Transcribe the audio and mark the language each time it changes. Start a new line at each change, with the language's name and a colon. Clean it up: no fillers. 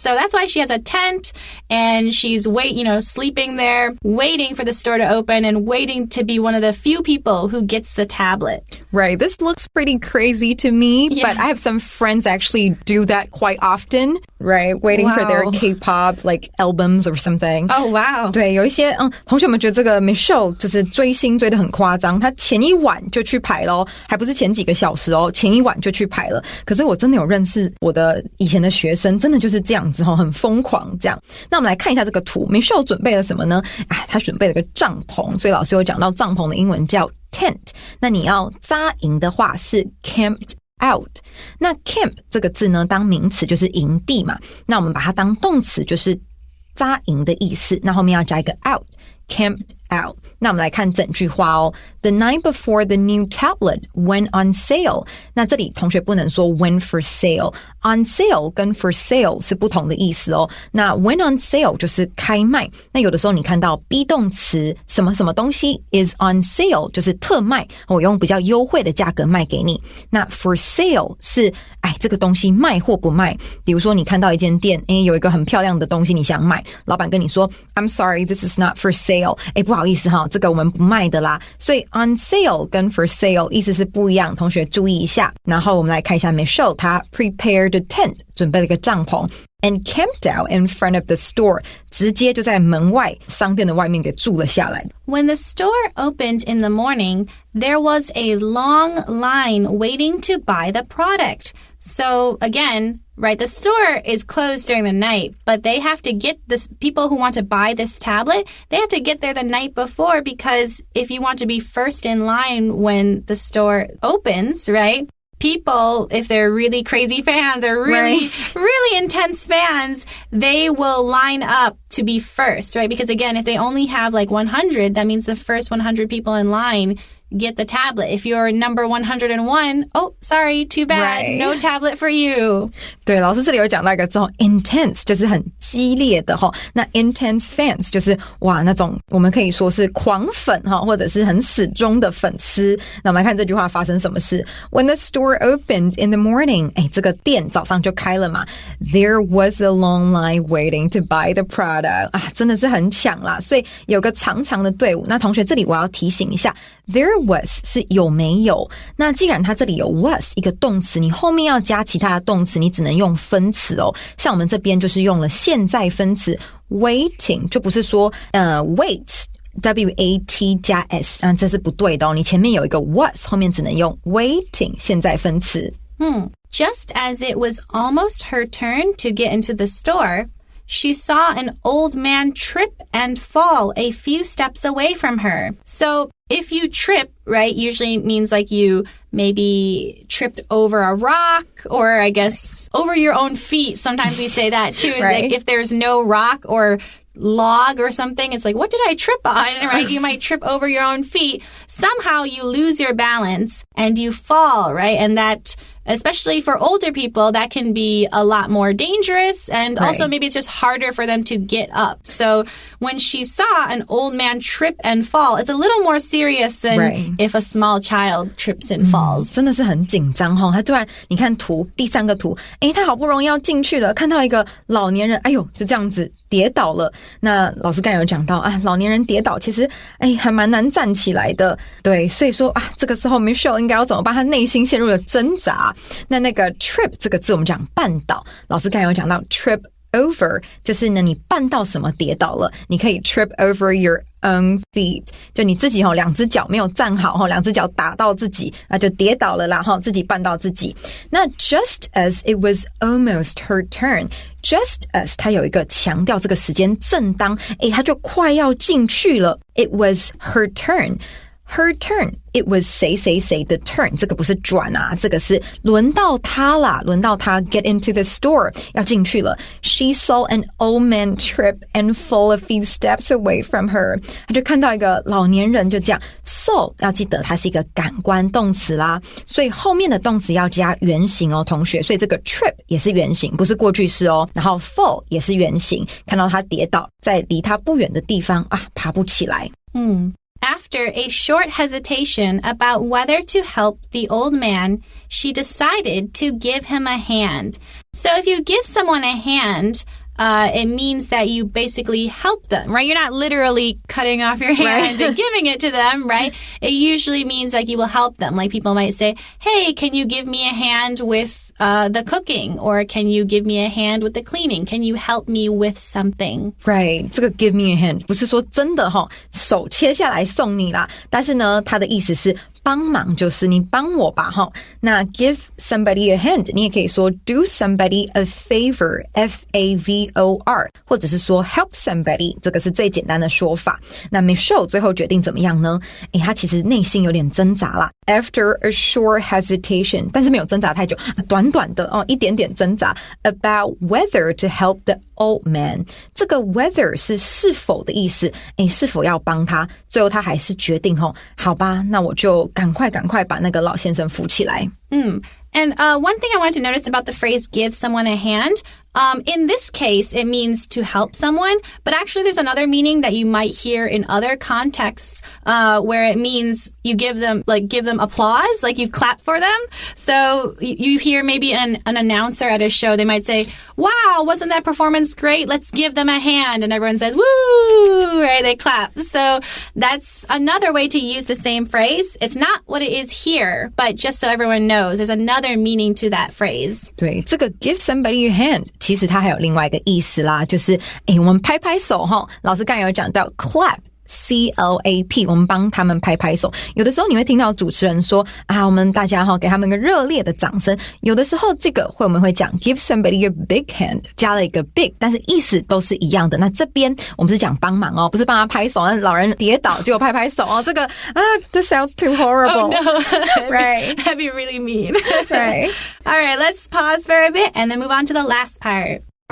English: So that's why she has a tent and she's sleeping there, waiting for the store to open and waiting to be one of the few people who gets the tablet. Right. This looks pretty crazy to me, but I have some friends actually do that quite often, right? Waiting for their K-pop like albums or something. Oh, wow.
Chinese: 对，有一些同学们觉得这个Michelle 就是追星追得很夸张，她前一晚就去排咯，还不是前几个小时哦，前一晚就去排了。可是我真的有认识我的以前的学生，真的就是这样子哦，很疯狂这样。那我们来看一下这个图 ，Michelle 准备了什么呢？她准备了个帐篷，所以老师有讲到帐篷的英文叫 tent。那你要扎营的话是 camped out。那 camp 这个字呢，当名词就是营地嘛，那我们把它当动词就是扎营的意思，那后面要加一个 out。Camped out. 那我们来看整句话哦。
English: The night before the new tablet went on sale.
Chinese: 那这里同学不能说 went for sale. On sale 跟 for sale 是不同的意思哦。 那 went on sale 就是开卖。那有的时候你看到 be 动词什么什么东西 is on sale 就是特卖，我用比较优惠的价格卖给你。那 for sale 是这个东西卖或不卖。比如说你看到一间店，有一个很漂亮的东西你想买，老板跟你说
English: I'm sorry, this is not for sale.
Chinese: 不好意思哈，这个我们不卖的啦。所以 on sale 跟 for sale 意思是不一样，同学注意一下。然后我们来看一下 Michelle 她
English: prepared a tent
Chinese: 准备了一个帐篷
English: and camped out in front of the store
Chinese: 直接就在门外商店的外面给住了下来。
English: When the store opened in the morning, there was a long line waiting to buy the product. So again, right, the store is closed during the night, but they have to get this, people who want to buy this tablet, they have to get there the night before because if you want to be first in line when the store opens, right, people, if they're really crazy fans or really intense fans, they will line up to be first, right? Because again, if they only have like 100, that means the first 100 people in line get the tablet. If you're number 101, oh, sorry, too bad. No tablet for you.
Chinese: 对，老师这里有讲到一个字 intense 就是很激烈的那 intense fans 就是哇那种我们可以说是狂粉或者是很死忠的粉丝。那我们来看这句话发生什么事。
English: When the store opened in the morning,
Chinese: 这个店早上就开了嘛。
English: There was a long line waiting to buy the product.
Chinese: 真的是很抢啦，所以有个长长的队伍。那同学这里我要提醒一下，There was 是有没有，那既然它这里有 was 一个动词，你后面要加其他的动词，你只能用分词哦。像我们这边就是用了现在分词 waiting， 就不是说waits W-A-T 加 S， 这是不对的哦。你前面有一个 was， 后面只能用 waiting 现在分词。
English: Just as it was almost her turn to get into the store,She saw an old man trip and fall a few steps away from her. So if you trip, right, usually means like you maybe tripped over a rock or I guess over your own feet. Sometimes we say that too. Is like if there's no rock or log or something, it's like, what did I trip on? Right? You might trip over your own feet. Somehow you lose your balance and you fall, right? And that...Especially for older people, that can be a lot more dangerous and also maybe it's just harder for them to get up. So when she saw an old man trip and fall, it's a little more serious than if a small child trips and falls.
Chinese: 真的是很紧张他突然你看图第三个图他好不容易要进去了，看到一个老年人就这样子跌倒了。那老师刚才有讲到老年人跌倒其实还蛮难站起来的。对，所以说这个时候 Michelle 应该要怎么办？她内心陷入了挣扎。那个 trip 这个字我们讲绊倒，老师刚才有讲到 trip over 就是呢你绊到什么跌倒了，你可以 trip over your own feet， 就你自己两只脚没有站好两只脚打到自己就跌倒了啦自己绊到自己。
English: 那 just as it was almost her turn， just as
Chinese: 它有一个强调这个时间正当它就快要进去了。
English: It was her turn， Her turn. It was
Chinese: 谁谁谁的
English: turn.
Chinese: 这个不是转啊，这个是轮到他啦，轮到他
English: get into the store.
Chinese: 要进去了。
English: She saw an old man trip and fall a few steps away from her.
Chinese: 他就看到一个老年人就这样。saw 要记得它是一个感官动词啦，所以后面的动词要加原形哦，同学。所以这个 trip 也是原形，不是过去式哦。然后 fall 也是原形，看到他跌倒，在离他不远的地方啊，爬不起来。
English: After a short hesitation about whether to help the old man, she decided to give him a hand. So if you give someone a hand, it means that you basically help them, right? You're not literally cutting off your hand and giving it to them, right? It usually means like you will help them. Like people might say, hey, can you give me a hand with the cooking? Or can you give me a hand with the cleaning? Can you help me with something?
Chinese: Right, 这个
English: give me a hand
Chinese: 不是说真的手切下来送你啦，但是呢，它的意思是帮忙，就是你帮我吧那 give somebody a hand 你也可以说
English: do somebody a favor,
Chinese: F-A-V-O-R 或者是说 help somebody 这个是最简单的说法。那 Michelle 最后决定怎么样呢？她其实内心有点挣扎啦。
English: After a short hesitation
Chinese: 但是没有挣扎太久，短短的一点点挣扎
English: about whether to help the old man
Chinese: 这个 whether 是否的意思，是否要帮他，最后他还是决定好吧，那我就赶快把那个老先生扶起来。
English: And one thing I wanted to notice about the phrase give someone a hand, in this case, it means to help someone, but actually there's another meaning that you might hear in other contexts, where it means you give them applause, like you clap for them. So you hear maybe an announcer at a show, they might say, wow, wasn't that performance great? Let's give them a hand. And everyone says, woo, right? They clap. So that's another way to use the same phrase. It's not what it is here, but just so everyone knows, there's another meaning to that phrase.
Chinese: 对，这个 give somebody a hand 其实它还有另外一个意思啦，就是我们拍拍手老师刚才有讲到 clap C-L-A-P 我们帮他们拍拍手。有的时候你会听到主持人说我们大家给他们一个热烈的掌声。有的时候这个我们会讲
English: give somebody a big hand
Chinese: 加了一个 big 但是意思都是一样的。那这边我们是讲帮忙不是帮他拍手，老人跌倒就拍拍手这个
English: this sounds too horrible. Oh no. Right. That'd be really mean. Right. All right, let's pause for a bit and then move on to the last part.